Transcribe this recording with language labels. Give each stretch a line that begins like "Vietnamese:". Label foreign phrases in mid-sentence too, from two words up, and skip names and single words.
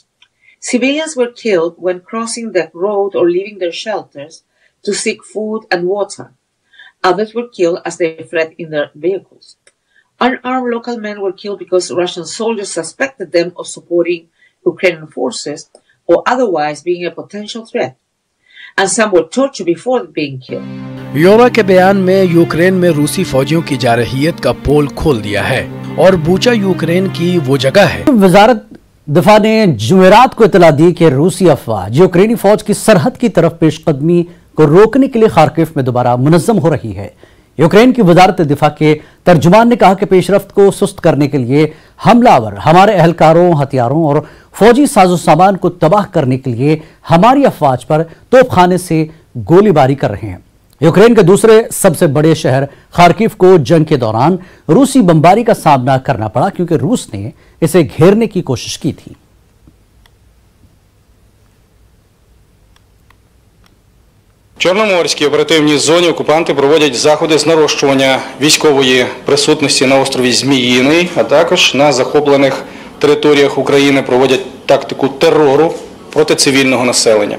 English: Civilians were killed when crossing the road or leaving their shelters to seek food and water. Others were killed as they fled in their vehicles. Unarmed local men were killed because Russian soldiers suspected them of supporting Ukrainian forces or otherwise being a potential threat. And some were tortured before being killed.
Urdu: یورا کے بیان میں یوکرین میں روسی فوجیوں کی جارحیت کا پول کھول دیا ہے اور بوچا یوکرین کی وہ جگہ ہے. وزارت دفاع نے جمعرات کو اطلاع دی کہ روسی افواج یوکرینی فوج کی سرحد کی طرف پیش قدمی کو روکنے کے لیے خارکیف میں دوبارہ منظم ہو رہی ہے. یوکرین کی وزارت دفاع کے ترجمان نے کہا کہ پیش رفت کو سست کرنے کے لیے حملہ آور ہمارے اہلکاروں، ہتھیاروں اور فوجی ساز و سامان کو تباہ کرنے کے لیے ہماری افواج پر توپ خانے سے گولی باری کر رہے ہیں. یوکرین کے دوسرے سب سے بڑے شہر خارکیف کو جنگ کے دوران روسی بمباری کا سامنا کرنا پڑا کیونکہ روس نے اسے گھیرنے کی کوشش کی تھی.
Ukrainian: В Чорноморській оперативній зоні окупанти проводять заходи з нарощування військової присутності на острові Зміїний, а також на захоплених територіях України проводять тактику терору проти цивільного населення.